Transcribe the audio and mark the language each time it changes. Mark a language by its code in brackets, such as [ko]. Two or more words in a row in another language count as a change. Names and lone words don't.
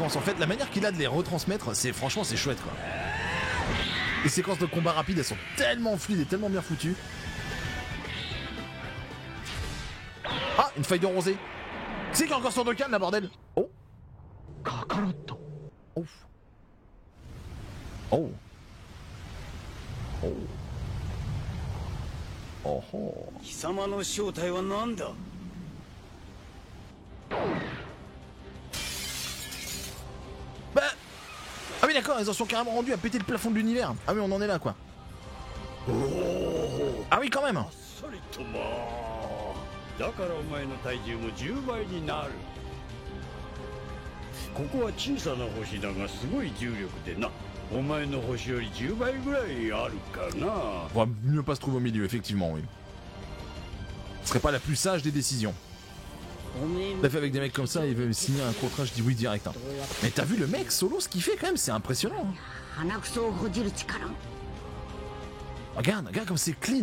[fr] En fait, la manière qu'il a de les retransmettre, c'est franchement c'est chouette quoi. Les séquences de combat rapides, elles sont tellement fluides et tellement bien foutues. Ah, une feuille de rosée. Qui c'est qui est encore sur Dokkan là, bordel? Oh. Kakaroto. Oh. Oh. Oh. Oh oh. [ja] 貴様の正体は何だ? [fr] Bah. Ah oui d'accord, ils en sont carrément rendus à péter le plafond de l'univers. Ah oui, on en est là quoi. Ah oui quand même. [ja] だからお前の体重も10倍になる。ここは小さな星だがすごい重力でな。お前の星より10倍ぐらいあるかな。 [fr] On va mieux pas se trouver au milieu, effectivement, oui. Ce serait pas la plus sage des décisions. T'as fait avec des mecs comme ça, il veut signer un contrat, je dis oui direct. Hein. Mais t'as vu le mec solo, ce qu'il fait quand même, c'est impressionnant. Hein. Regarde, regarde comme c'est clean.